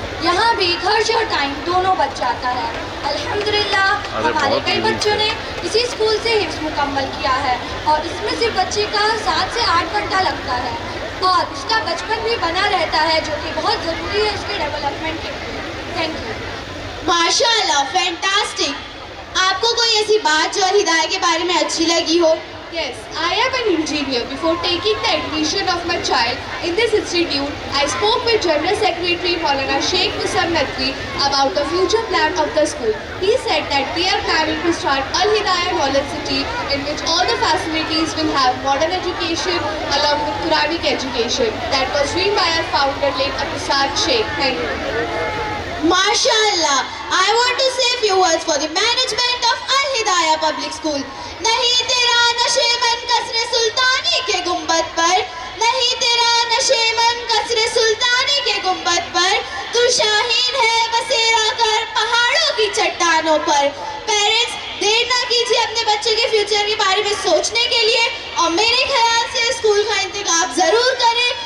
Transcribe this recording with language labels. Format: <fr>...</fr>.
<hi>यहाँ भी खर्च और टाइम दोनों बच जाता है। अल्हम्दुलिल्लाह हमारे कई बच्चों ने इसी स्कूल से हिफ्ज़ मुकम्मल किया है और इसमें सिर्फ बच्चे का 7 से 8 घंटा लगता है और उसका बचपन भी बना रहता है, जो कि बहुत ज़रूरी है उसके डेवलपमेंट के लिए।</hi> <en>Thank you.</en> <hi>माशाल्लाह, फैंटास्टिक। आपको कोई ऐसी बात जो अल हिदाया के बारे में अच्छी लगी हो?</hi> <en>Yes, I am an engineer. Before taking the admission of my child in this institute, I spoke with General Secretary Maulana Sheikh Musab Nadwi about the future plan of the school. He said that we are planning to start Al Hidayah Knowledge City, in which all the facilities will have modern education along with Quranic education. That was dreamed by our founder, late Abdusad Sheikh. Thank you. माशाल्लाह, I want to say a few words for the management of Al Hidayah Public School.</en> <hi>नहीं तेरा नशेमन कसरे सुल्तानी के गुंबद पर, नहीं तेरा नशेमन कसरे सुल्तानी के गुंबद पर, तू शाहीन है बसेरा कर पहाड़ों की चट्टानों पर। पेरेंट्स, देर ना कीजिए अपने बच्चे के फ्यूचर के बारे में सोचने के लिए और मेरे ख्याल से स्कूल का इंतखाब जरूर करें।</hi>